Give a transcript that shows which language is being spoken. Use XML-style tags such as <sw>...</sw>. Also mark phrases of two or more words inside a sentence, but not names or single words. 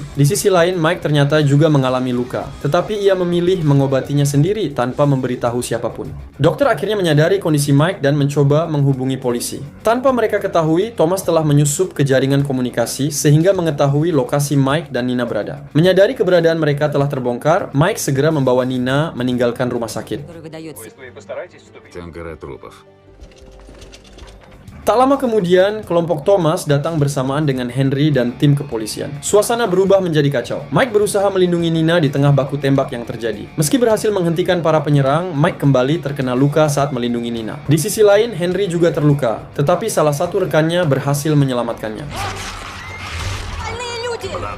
<id>Di sisi lain, Mike ternyata juga mengalami luka, tetapi ia memilih mengobatinya sendiri tanpa memberitahu siapapun. Dokter akhirnya menyadari kondisi Mike dan mencoba menghubungi polisi. Tanpa mereka ketahui, Thomas telah menyusup ke jaringan komunikasi sehingga mengetahui lokasi Mike dan Nina berada. Menyadari keberadaan mereka telah terbongkar, Mike segera membawa Nina meninggalkan rumah sakit.</id> <ru>который выдается. Там гора трупов.</ru> <id>Tak lama kemudian, kelompok Thomas datang bersamaan dengan Henry dan tim kepolisian. Suasana berubah menjadi kacau. Mike berusaha melindungi Nina di tengah baku tembak yang terjadi. Meski berhasil menghentikan para penyerang, Mike kembali terkena luka saat melindungi Nina. Di sisi lain, Henry juga terluka, tetapi salah satu rekannya berhasil menyelamatkannya.</id> <ru>Больные люди!</ru>